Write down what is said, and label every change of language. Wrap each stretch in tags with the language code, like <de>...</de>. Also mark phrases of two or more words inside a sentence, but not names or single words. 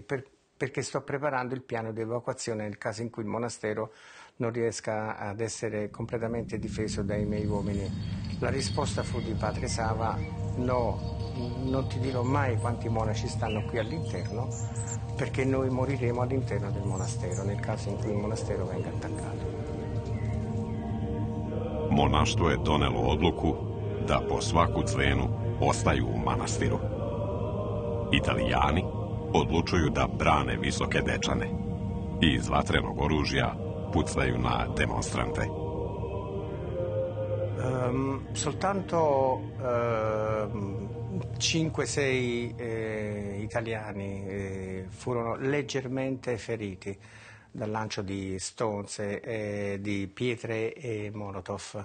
<it>Perché sto preparando il piano di evacuazione nel caso in cui il monastero non riesca ad essere completamente difeso dai miei uomini. La risposta fu di padre Sava: no, non ti dirò mai quanti monaci stanno qui all'interno, perché noi moriremo all'interno del monastero nel caso in cui il monastero venga attaccato.</it> <sr>Monaštvo je donelo odluku da po svaku cenu ostaju u manastiru. Italijani odlučuju da brane Visoke Dečane i iz vatrenog oružja pucaju na demonstrante.</sr> <it>Soltanto 5-6 italiani furono leggermente feriti dal lancio di stonze, di pietre e molotov.</it>